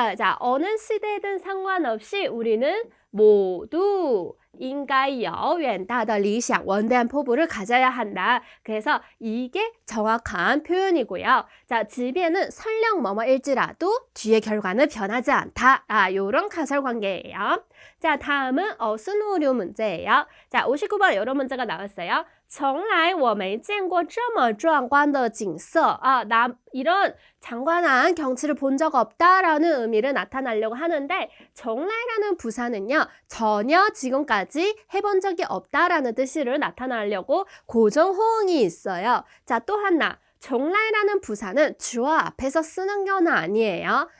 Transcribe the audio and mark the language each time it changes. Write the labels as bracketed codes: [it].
[ko] 자, 어느 시대든 상관없이 우리는 모두 [zh] 应该有远大的理想, [ko] 원대한 포부를 가져야 한다. 그래서 이게 정확한 표현이고요. 자, 即便는 설령 뭐뭐일지라도 뒤의 결과는 변하지 않다. 요런 가설관계예요. 자, 다음은 어순오류 문제예요. 자, 59번 이런 문제가 나왔어요. [zh] 从来我没见过这么壮观的景色. [ko] 나 이런 장관한 경치를 본 적 없다라는 의미를 나타내려고 하는데 从来라는 부사는요. 전혀 지금까지 해본 적이 없다라는 뜻을 나타내려고 고정호응이 있어요. 자, 또 하나. 从来라는 부사는 주어 앞에서 쓰는 건 아니에요.